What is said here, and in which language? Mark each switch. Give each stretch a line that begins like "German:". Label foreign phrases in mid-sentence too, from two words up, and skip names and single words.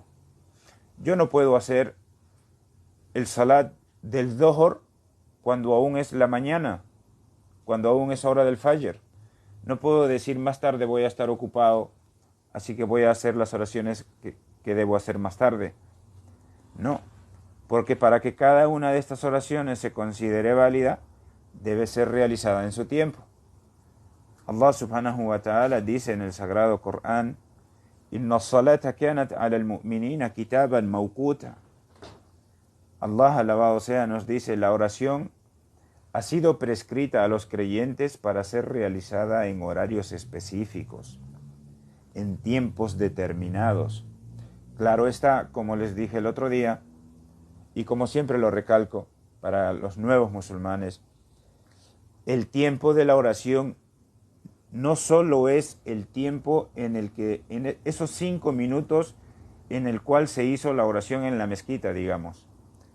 Spanish: Yo no puedo hacer el salat del Dhuhr cuando aún es la mañana, cuando aún es hora del Fajr. No puedo decir más tarde voy a estar ocupado, así que voy a hacer las oraciones que debo hacer más tarde. No, porque para que cada una de estas oraciones se considere válida, debe ser realizada en su tiempo. Allah
Arabic: سبحانه وتعالى
Spanish: dice en el Sagrado Corán:
Arabic: إن الصلاة كانت على المؤمنين كتابا موقوتا.
Spanish: Allah, alabado sea, nos dice: la oración ha sido prescrita a los creyentes para ser realizada en horarios específicos, en tiempos determinados. Claro está, como les dije el otro día, y como siempre lo recalco para los nuevos musulmanes, el tiempo de la oración no solo es el tiempo en esos 5 minutos en el cual se hizo la oración en la mezquita, digamos.